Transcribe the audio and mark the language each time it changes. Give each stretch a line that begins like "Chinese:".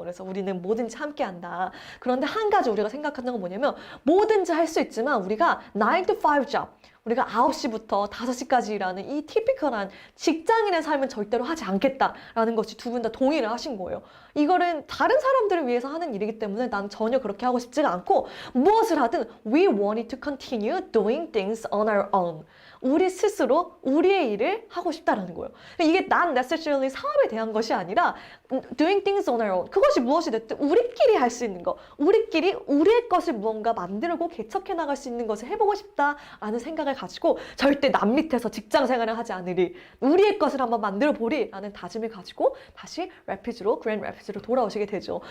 Korean: 그래서 우리는 뭐든지 함께 한다. 그런데 한 가지 우리가 생각하는 건 뭐냐면, 뭐든지 할 수 있지만 우리가 9 to 5 job, 우리가 9시부터 5시까지 일하는 이 티피컬한 직장인의 삶은 절대로 하지 않겠다라는 것이 두 분 다 동의를 하신 거예요. 이거는 다른 사람들을 위해서 하는 일이기 때문에 난 전혀 그렇게 하고 싶지가 않고, 무엇을 하든
English: we wanted to continue doing things on our own.
Korean: 우리 스스로 우리의 일을 하고 싶다라는 거예요. 이게
English: not necessarily
Korean: 사업에 대한 것이 아니라
English: doing things on our own.
Korean: 그것이 무엇이 됐든 우리끼리 할 수 있는 거, 우리끼리 우리의 것을 무언가 만들고 개척해 나갈 수 있는 것을 해보고 싶다라는 생각을 가지고, 절대 남 밑에서 직장 생활을 하지 않으리, 우리의 것을 한번 만들어 보리라는 다짐을 가지고 다시 그랜드 래피즈로 돌아오시게 되죠.